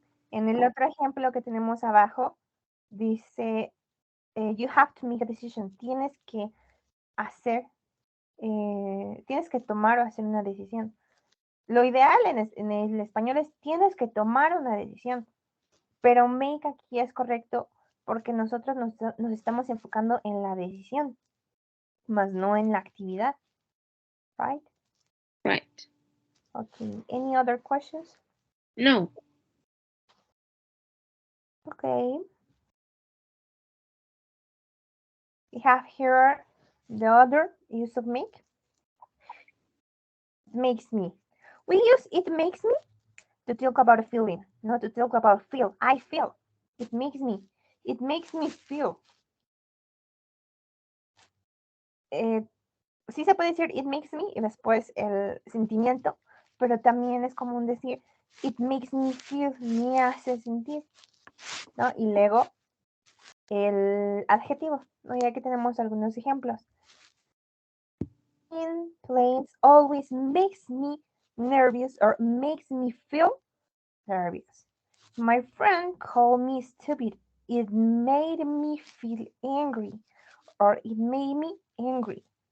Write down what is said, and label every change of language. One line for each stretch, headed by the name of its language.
Spanish: En el otro ejemplo que tenemos abajo, dice,
English: you have to make a decision,
Spanish: tienes que hacer, tienes que tomar o hacer una decisión. Lo ideal en el español es tienes que tomar una decisión, pero make aquí es correcto porque nosotros nos estamos enfocando en la decisión, más no en la actividad, right?
English: Right. Okay, any other questions? No. Okay. We have here the other use of make. It makes me. We use it makes me to talk about a feeling, not to talk about feel. I feel. It makes me. It makes me feel.
Spanish: Eh, sí se puede decir
English: it makes me
Spanish: y después el sentimiento, pero también es común decir
English: it makes me feel,
Spanish: me hace sentir, ¿no? Y luego el adjetivo, ¿no? Y aquí tenemos algunos ejemplos.
English: In planes always makes me nervous or makes me feel nervous. My friend called me stupid. It made me feel angry or it made me angry.